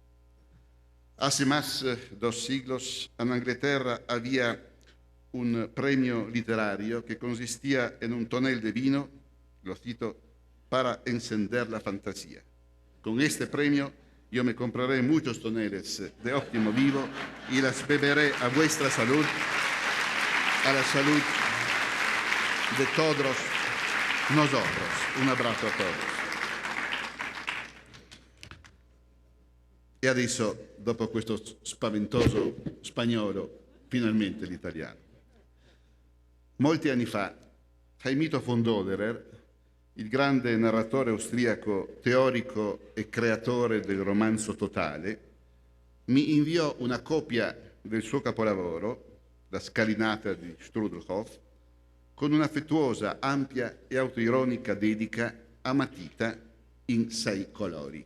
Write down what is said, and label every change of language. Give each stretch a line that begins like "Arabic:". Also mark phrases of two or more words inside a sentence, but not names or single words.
Spanish: Hace más de 2 siglos en Inglaterra había un premio literario que consistía en un tonel de vino, lo cito, para encender la fantasía. Con este premio yo me compraré muchos toneles de óptimo vivo y las beberé a vuestra salud, a la salud de todos nosotros. Un abrazo a todos.
Italian: E adesso, dopo questo spaventoso spagnolo, finalmente l'italiano. Molti anni fa, Heimito von Doderer, il grande narratore austriaco, teorico e creatore del romanzo totale, mi inviò una copia del suo capolavoro, La scalinata di Strudelhof, con un'affettuosa, ampia e autoironica dedica a matita in 6 colori.